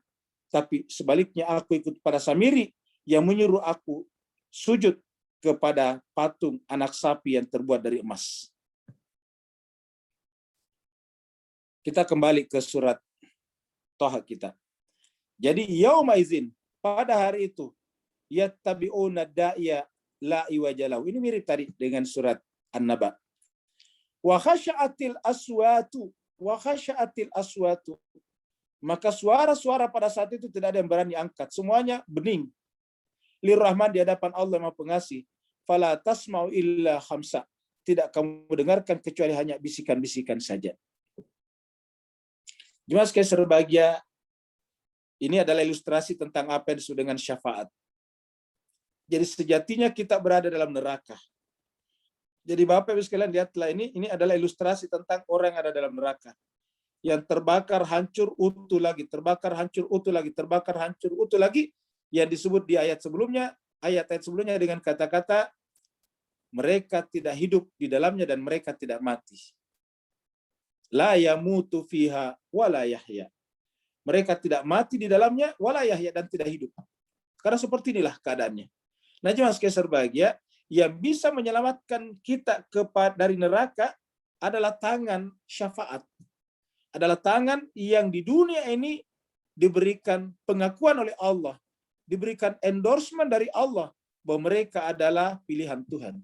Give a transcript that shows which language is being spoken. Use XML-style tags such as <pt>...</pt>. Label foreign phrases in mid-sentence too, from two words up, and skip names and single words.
<id>Tapi sebaliknya aku ikut pada Samiri yang menyuruh aku sujud kepada patung anak sapi yang terbuat dari emas. Kita kembali ke surat Toha kita. Jadi</id> <ar>يَوْمَئِذٍ,</ar> <id>pada hari itu,</id> <ar>يَتَّبِعُونَ الدَّاعِيَ لَا عِوَجَ لَهُ.</ar> <id>Ini mirip tadi dengan surat An-Naba.</id> <ar>وَخَشَعَتِ الْأَصْوَاتُ، وَخَشَعَتِ الْأَصْوَاتُ.</ar> <id>Maka suara-suara pada saat itu tidak ada yang berani angkat. Semuanya bening. Lirrahman, di hadapan Allah Maha Pengasih.</id> <ar>فَلَا تَسْمَعُ إِلَّا هَمْسًا.</ar> <id>Tidak kamu dengarkan kecuali hanya bisikan-bisikan saja. Jemaah sekalian berbahagia, ini adalah ilustrasi tentang apa yang disebut dengan syafaat. Jadi sejatinya kita berada dalam neraka. Jadi Bapak Ibu sekalian lihatlah, ini adalah ilustrasi tentang orang yang ada dalam neraka. Yang terbakar, hancur, utuh lagi, terbakar, hancur, utuh lagi, terbakar, hancur, utuh lagi, yang disebut di ayat sebelumnya dengan kata-kata mereka tidak hidup di dalamnya dan mereka tidak mati.</id> <ar>لَا يَمُوتُ فِيهَا وَلَا يَحْيَىٰ.</ar> <id>Mereka tidak mati di dalamnya</id> <ar>وَلَا يَحْيَىٰ,</ar> <id>dan tidak hidup. Karena seperti inilah keadaannya. Nah, jemaah sekalian berbahagia, yang bisa menyelamatkan kita dari neraka adalah tangan syafaat. Adalah tangan yang di dunia ini diberikan pengakuan oleh Allah, diberikan endorsement dari Allah bahwa mereka adalah pilihan Tuhan.</id>